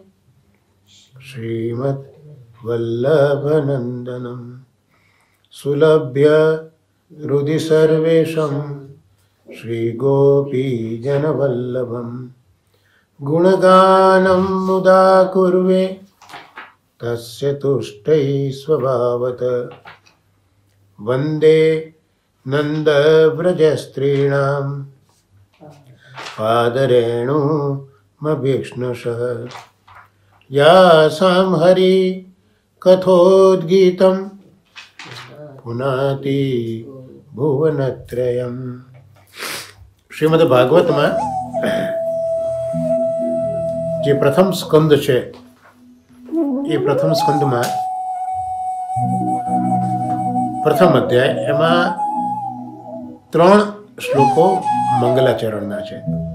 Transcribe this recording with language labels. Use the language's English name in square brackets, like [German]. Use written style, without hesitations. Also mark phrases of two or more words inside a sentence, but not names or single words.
[Sanskrit] श्रीमद्वल्लभनन्दनं सुलभ्य हृदि सर्वेशं श्रीगोपीजनवल्लभं गुणगानं मुदा कुर्वे तस्य तुष्टै स्वभावत वन्दे नन्दव्रजस्त्रीणां पादरेणुमभीक्ष्णशः यासां हरि कथोद्गीतं पुनाति भुवनत्रयम्। [Gujarati] શ્રીમદ ભાગવતમાં જે પ્રથમ સ્કંદ છે એ પ્રથમ સ્કંદમાં પ્રથમ અધ્યાય એમાં 3 શ્લોકો મંગલાચરણના છે.